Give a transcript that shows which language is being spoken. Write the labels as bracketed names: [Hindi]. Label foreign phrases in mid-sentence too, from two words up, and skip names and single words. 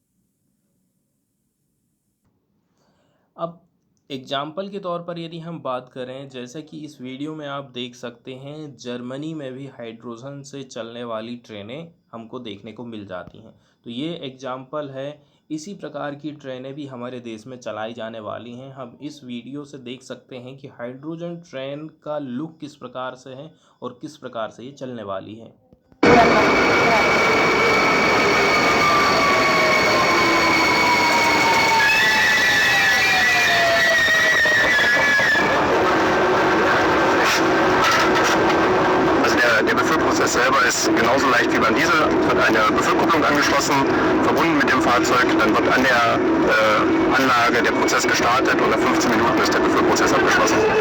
[Hindi] अब एग्जाम्पल के तौर पर यदि हम बात करें, जैसे कि इस वीडियो में आप देख सकते हैं, जर्मनी में भी हाइड्रोजन से चलने वाली ट्रेनें हमको देखने को मिल जाती हैं। तो ये एग्जाम्पल है, इसी प्रकार की ट्रेनें भी हमारे देश में चलाई जाने वाली हैं। हम इस वीडियो से देख सकते हैं कि हाइड्रोजन ट्रेन का लुक किस प्रकार से है और किस प्रकार से ये चलने वाली है। [German] Der Befüllprozess selber ist genauso leicht wie beim Diesel, wird eine Befüllkupplung angeschlossen, verbunden mit dem Fahrzeug, dann wird an der Anlage der Prozess gestartet und nach 15 Minuten ist der Befüllprozess abgeschlossen.